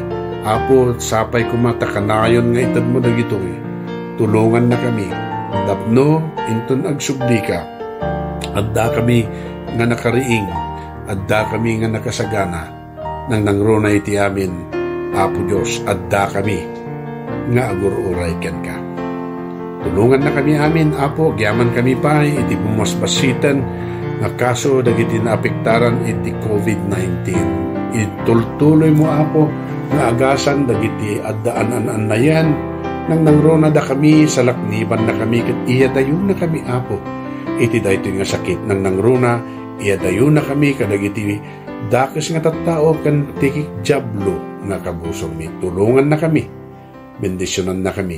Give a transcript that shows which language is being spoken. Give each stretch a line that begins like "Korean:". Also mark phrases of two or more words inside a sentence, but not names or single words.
Iloko: Apo, sapay kumatakanayon nga itad mo dagitoy, tulungan na kami, tapno inton agsubli ka, adda kami nga nakariing, adda kami nga nakasagana, nang nangrunay iti amin, Apo Diyos, adda kami nga agururay ken ka. Tulungan na kami amin, Apo, gyaman kami pa iti bumasbasitan nga kaso dagiti naapektaran iti COVID-19. Itultuloy mo, Apo, nga agasan dagiti addaan-an na yan, nang nangruna da kami sa lakniban na kami ket iyadayon na kami, Apo, iti daytoy nga sakit nang nangruna iyadayon na kami kadagiti dakes nga tattao ken tikik jablo nga kabusong mi. Tulungan na kami, bendisyonan na kami.